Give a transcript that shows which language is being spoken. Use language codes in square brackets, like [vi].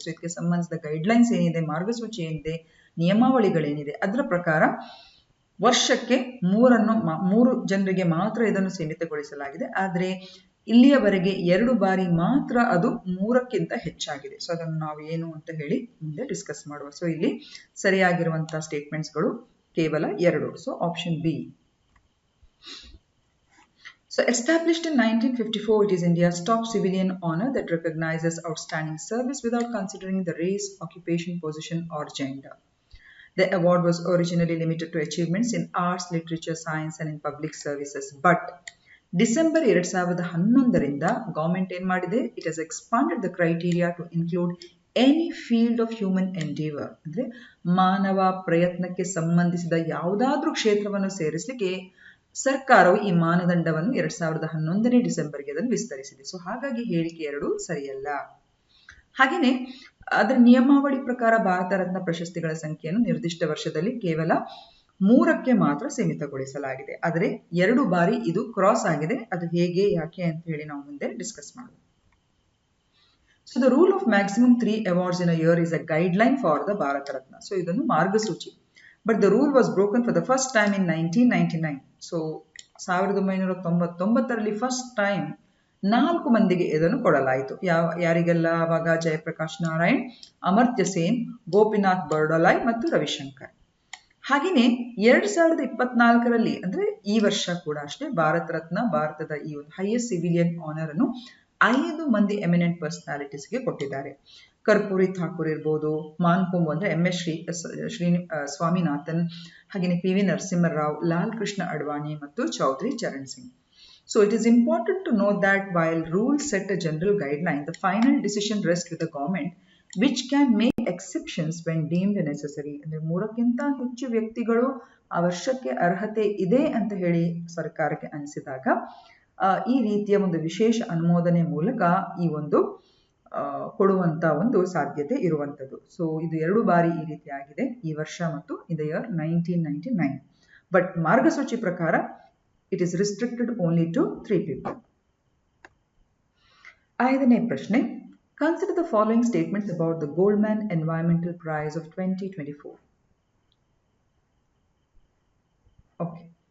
[kn] So ಇದಕ್ಕೆ ಸಂಬಂಧಿಸಿದ guidelines ಏನಿದೆ, ಮಾರ್ಗಸೂಚಿ ಏನಿದೆ, ನಿಯಮಾವಳಿಗಳೇನಿದೆ, ಅದರ ಪ್ರಕಾರ ವರ್ಷಕ್ಕೆ 3 ಜನರಿಗೆ ಮಾತ್ರ ಇದನ್ನು ಸೀಮಿತಗೊಳಿಸಲಾಗಿದೆ. ಆದರೆ ಇಲ್ಲಿಯವರೆಗೆ 2 ಬಾರಿ ಮಾತ್ರ ಅದು 3ಕ್ಕಿಂತ ಹೆಚ್ಚಾಗಿದೆ. ಸೊ ಅದನ್ನು ನಾವು ಏನು ಅಂತ ಹೇಳಿ ಮುಂದೆ ಡಿಸ್ಕಸ್ ಮಾಡುವ. ಸೊ ಇಲ್ಲಿ ಸರಿಯಾಗಿರುವಂತಹ ಸ್ಟೇಟ್ಮೆಂಟ್ಸ್ಗಳು ಕೇವಲ 2. So option B. [en] So established in 1954, it is India's top civilian honor that recognizes outstanding service without considering the race, occupation, position or gender. The award was originally limited to achievements in arts, literature, science and in public services. But December 2011ರಿಂದ government [kn] ಏನ್ ಮಾಡಿದೆ, [en] It has expanded the criteria to include any field of human endeavour. [kn] ಅಂದ್ರೆ ಮಾನವ ಪ್ರಯತ್ನಕ್ಕೆ ಸಂಬಂಧಿಸಿದ ಯಾವುದಾದ್ರೂ ಕ್ಷೇತ್ರವನ್ನು ಸೇರಿಸಲಿಕ್ಕೆ ಸರ್ಕಾರವು ಈ ಮಾನದಂಡವನ್ನು 2011ನೇ ಡಿಸೆಂಬರ್ಗೆ ಅದನ್ನು ವಿಸ್ತರಿಸಿದೆ. ಸೊ ಹಾಗಾಗಿ ಹೇಳಿಕೆ 2 ಸರಿಯಲ್ಲ. ಹಾಗೆಯೇ ಅದರ ನಿಯಮಾವಳಿ ಪ್ರಕಾರ ಭಾರತ ರತ್ನ ಪ್ರಶಸ್ತಿಗಳ ಸಂಖ್ಯೆಯನ್ನು ನಿರ್ದಿಷ್ಟ ವರ್ಷದಲ್ಲಿ ಕೇವಲ 3ಕ್ಕೆ ಮಾತ್ರ ಸೀಮಿತಗೊಳಿಸಲಾಗಿದೆ. ಆದರೆ 2 ಬಾರಿ ಇದು ಕ್ರಾಸ್ ಆಗಿದೆ. ಅದು ಹೇಗೆ, ಯಾಕೆ ಅಂತ ಹೇಳಿ ನಾವು ಮುಂದೆ ಡಿಸ್ಕಸ್ ಮಾಡೋಣ. [en] So the rule of maximum 3 awards in a year is a guideline for the Bharat Ratna. [kn] So ಇದೊಂದು ಮಾರ್ಗಸೂಚಿ. [en] But the rule was broken for the first time in 1999. [kn] So 1999ರಲ್ಲಿ first time 4 ಮಂದಿಗೆ ಇದನ್ನು ಕೊಡಲಾಯಿತು. ಯಾರಿಗೆಲ್ಲ? ಆವಾಗ ಜಯಪ್ರಕಾಶ್ ನಾರಾಯಣ್, ಅಮರ್ತ್ಯ ಸೇನ್, ಗೋಪಿನಾಥ್ ಬರ್ಡಲಾಯ್ ಮತ್ತು ರವಿಶಂಕರ್. ಹಾಗೆಯೇ 2024ರಲ್ಲಿ ಅಂದ್ರೆ ಈ ವರ್ಷ ಕೂಡ ಅಷ್ಟೇ ಭಾರತ ರತ್ನ, ಭಾರತದ ಈ ಒಂದು ಹೈಯೆಸ್ಟ್ ಸಿವಿಲಿಯನ್ ಆನರ್ ಅನ್ನು 5 ಮಂದಿ ಎಮಿನೆಂಟ್ ಪರ್ಸನಾಲಿಟೀಸ್ಗೆ ಕೊಟ್ಟಿದ್ದಾರೆ. ಕರ್ಪೂರಿ ಠಾಕೂರ್ ಇರ್ಬೋದು, ಮಾನ್ಕೊಂಬು ಅಂದ್ರೆ MS ಸ್ವಾಮಿನಾಥನ್, ಹಾಗೆಯೇ PV ನರಸಿಂಹರಾವ್, ಲಾಲ್ ಕೃಷ್ಣ ಅಡ್ವಾಣಿ ಮತ್ತು Chaudhary Charan Singh. [en] So it is important to note that while rules set a general guideline, the final decision rests with the government, which can make exceptions when deemed necessary. [kn] ಅಂದ್ರೆ 3ಕ್ಕಿಂತ ಹೆಚ್ಚು ವ್ಯಕ್ತಿಗಳು ಆ ವರ್ಷಕ್ಕೆ ಅರ್ಹತೆ ಇದೆ ಅಂತ ಹೇಳಿ ಸರ್ಕಾರಕ್ಕೆ ಅನಿಸಿದಾಗ ಈ ರೀತಿಯ ಒಂದು ವಿಶೇಷ ಅನುಮೋದನೆ ಮೂಲಕ ಈ ಒಂದು ಕೊಡುವಂತ ಒಂದು ಸಾಧ್ಯತೆ ಇರುವಂತದ್ದು. ಸೊ ಇದು 2 ಬಾರಿ ಈ ರೀತಿ ಆಗಿದೆ, ಈ ವರ್ಷ ಮತ್ತು [en] in the year 1999. But [kn] ಮಾರ್ಗಸೂಚಿ ಪ್ರಕಾರ [en] it is restricted only to 3 people. [kn] 5ನೇ ಪ್ರಶ್ನೆ. [en] Consider the following statements about the Goldman Environmental Prize of 2024. Okay.